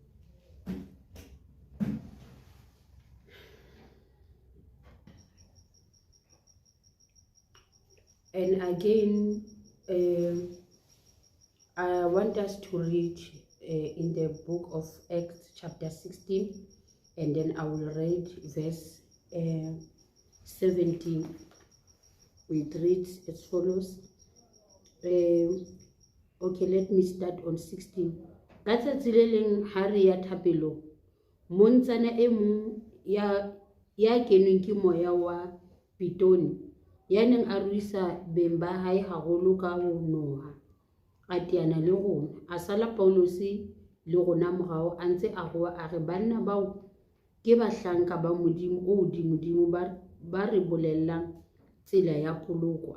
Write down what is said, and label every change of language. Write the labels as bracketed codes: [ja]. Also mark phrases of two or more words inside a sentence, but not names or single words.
[en] And again, I want us to read in the book of Acts chapter 16, and then I will read verse 17. It reads as follows. Okay, let me start on 16. [st] Ka tsatsi le leng ha re ya thapelong, montsana e mong ya kenweng ke moya wa pitoni, ya neng a ruisa beng ba hae haholo ka ho noha, a teana le rona, a sala Paulose le rona morao, a ntse a roa a re banna bao ke bahlanka ba modimo o modimo ba re bolellang tsela ya poloko.